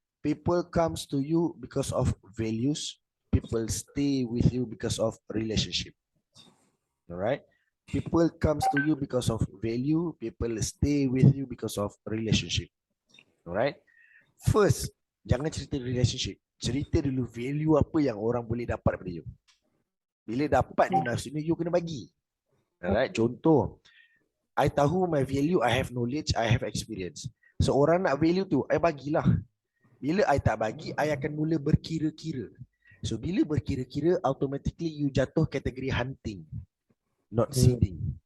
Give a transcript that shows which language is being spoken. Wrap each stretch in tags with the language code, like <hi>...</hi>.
<en>People comes to you because of values. People stay with you because of relationship. Alright? People comes to you because of value. People stay with you because of relationship. Alright?</en> <ms>First, jangan cerita relationship. Cerita dulu value apa yang orang boleh dapat daripada you. Bila dapat ni maksudnya you kena bagi.</ms> <en>Alright,</en> <ms>contoh, I tahu</ms> <en>my value, I have knowledge, I have experience.</en> <ms>So orang nak value tu, I bagilah. Bila I tak bagi, I akan mula berkira-kira. So bila berkira-kira, automatically you jatuh kategori hunting,</ms> <en>not seeding.</en>